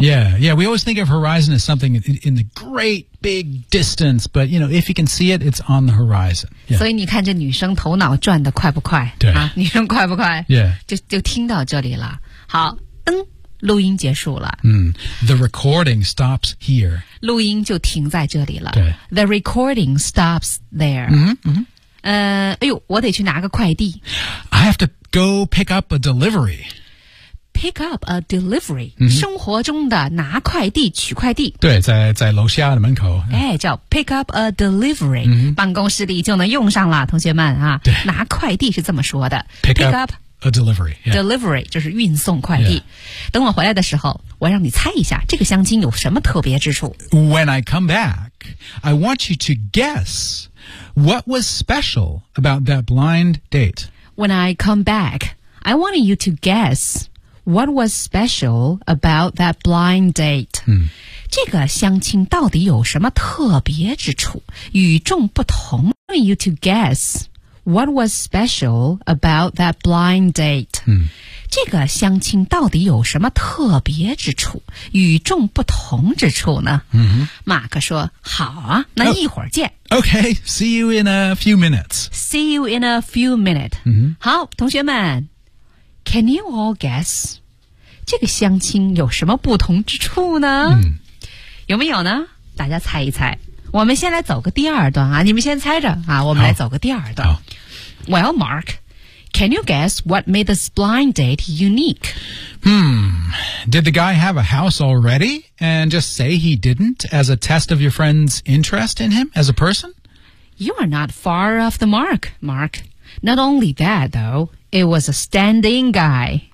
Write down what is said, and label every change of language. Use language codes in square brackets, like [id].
[en] Yeah, yeah, we always think of horizon as something in the great big distance, but you know, if you can see it, it's on the horizon.、Yeah. [zh] 所以你看这女生头脑转得快不快？对、啊、女生快不快？ [en] Yeah. [zh] 就听到这里了。好，噔，录音结束了。 [en] The recording stops here. [zh] 录音就停在这里了。对。 [en] The recording stops there. Mm-hmm, mm-hmm. [zh] 哎呦，我得去拿个快递。 [en] I have to go pick up a delivery. Pick up a delivery.、 Mm-hmm. [zh] 生活中的拿快递，取快递。对，在楼下的门口。 [en] 哎，叫 pick up a delivery.、 Mm-hmm. [zh] 办公室里就能用上了，同学们啊。对。拿快递是这么说的。 [en] Pick up a delivery.、Yeah. [zh] Delivery, 就是运送快递。 [en] Yeah. [zh] 等我回来的时候，我让你猜一下，这个香精有什么特别之处。 [en] When I come back, I want you to guess... What was special about that blind date? When I come back, I wanted you to guess what was special about that blind date.、 [zh] 这个相亲到底有什么特别之处？与众不同。 [en] I wanted you to guess what was special about that blind date.、 [zh] 这个相亲到底有什么特别之处，与众不同之处呢？马克说，好啊，那一会儿见。 [en] Okay, see you in a few minutes. See you in a few minutes.、 [zh] 好，同学们 , [en] can you all guess, [zh] 这个相亲有什么不同之处呢、有没有呢？大家猜一猜。我们先来走个第二段啊，你们先猜着啊，我们来走个第二段。 [en] Well, Mark,Can you guess what made this blind date unique? Did the guy have a house already and just say he didn't as a test of your friend's interest in him as a person? You are not far off the mark, Mark. Not only that, though, it was a standing guy.